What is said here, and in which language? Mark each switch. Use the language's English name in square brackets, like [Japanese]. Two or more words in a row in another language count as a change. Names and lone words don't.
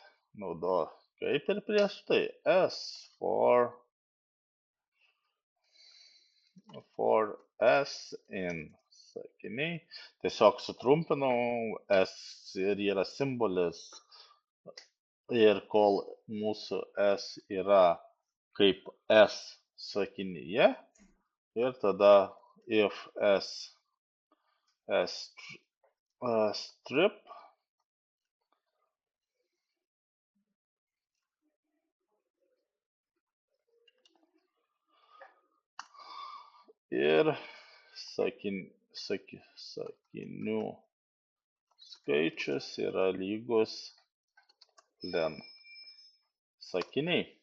[Lithuanian] Kaip ir prieš tai, [English] S for S in sakiniai. [Lithuanian] Tiesiog sutrumpinau, S ir yra simbolis. Ir kol mūsų S yra kaip S sakinyje, ir tada [English] if S [Lithuanian] strip, ir sakinių skaičius yra lygus len sakiniai.